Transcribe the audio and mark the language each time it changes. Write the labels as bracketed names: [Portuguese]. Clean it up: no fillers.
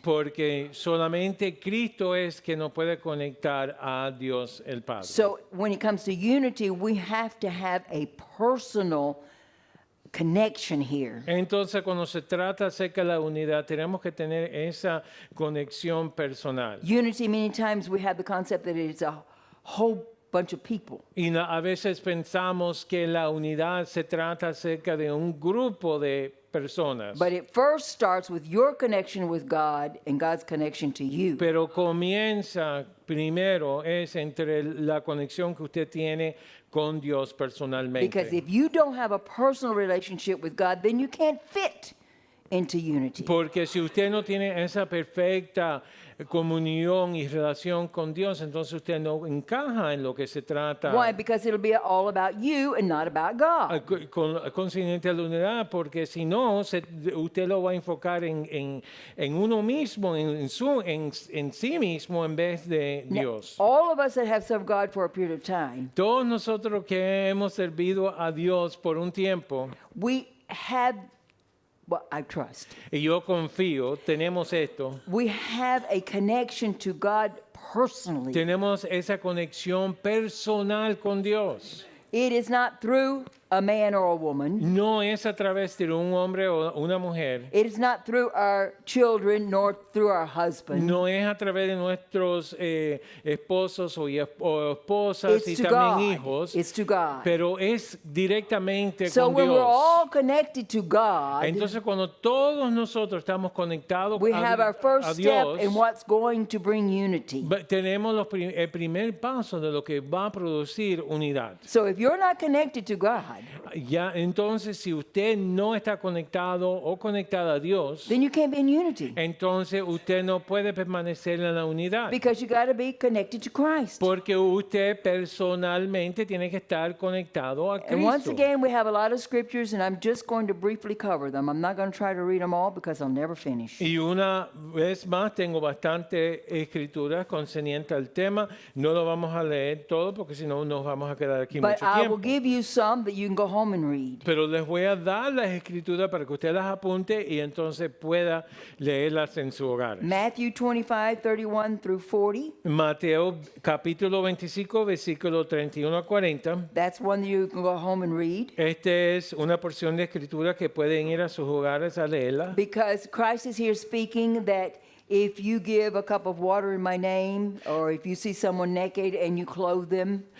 [Spanish] Porque solamente Cristo es que nos puede conectar a Dios el Padre. [English] So when it comes to unity, we have to have a personal connection here. [Spanish] Entonces, cuando se trata acerca de la unidad, tenemos que tener esa conexión personal. [English] Unity, many times we have the concept that it's a whole bunch of people. [Spanish] Y a veces pensamos que la unidad se trata acerca de un grupo de personas. [English] But it first starts with your connection with God and God's connection to you. [Spanish] Pero comienza primero es entre la conexión que usted tiene con Dios personalmente. [English] Because if you don't have a personal relationship with God, then you can't fit into unity. [Spanish] Porque si usted no tiene esa perfecta comunión y relación con Dios, entonces usted no encaja en lo que se trata. [English] Why? Because it'll be all about you and not about God. [Spanish] Consciente de la unidad, porque si no, usted lo va a enfocar en uno mismo, en sí mismo, en vez de Dios. [English] All of us that have served God for a period of time, [Spanish] Todos nosotros que hemos servido a Dios por un tiempo, [English] we have, well, I trust, [Spanish] y yo confío, tenemos esto, [English] we have a connection to God personally. [Spanish] tenemos esa conexión personal con Dios. [English] It is not through a man or a woman. [Spanish] No es a través de un hombre o una mujer. [English] It is not through our children nor through our husband. [Spanish] No es a través de nuestros esposos o esposas [English] It's [Spanish] y [English] to [Spanish] también [English] God. [Spanish] hijos, [English] It's to God. [Spanish] pero es directamente [English] So [Spanish] con [English] when we're [Spanish] Dios. [English] all connected to God, [Spanish] Entonces, cuando todos nosotros estamos conectados [English] we have our first [Spanish] a [English] step [Spanish] Dios, [English] in what's going to bring unity. [Spanish] tenemos el primer paso de lo que va a producir unidad. [English] So if you're not connected to God, [Spanish] Ya, entonces, si usted no está conectado o conectada a Dios, [English] then you can't be in unity [Spanish] entonces usted no puede permanecer en la unidad. [English] because you got to be connected to Christ. [Spanish] Porque usted personalmente tiene que estar conectado a [English] And once [Spanish] Cristo. [English] again, we have a lot of scriptures, and I'm just going to briefly cover them. I'm not going to try to read them all because I'll never finish. [Spanish] Y una vez más tengo bastante escrituras concernientes al tema. No lo vamos a leer todo porque si no nos vamos a quedar aquí [English] But [Spanish] mucho [English] I will [Spanish] tiempo. [English] give you some that you can go home home and read. [Spanish] Pero les voy a dar las escrituras para que usted las apunte y entonces pueda leerlas en su hogar. [English] Matthew 25, 31 through 40. [Spanish] Mateo capítulo 25, versículo 31 a 40. [English] That's one that you can go home and read. [Spanish] Esta es una porción de escritura que pueden ir a sus hogares a leerla. [English] Because Christ is here speaking that if you give a cup of water in my name, or if you see someone naked and you clothe them,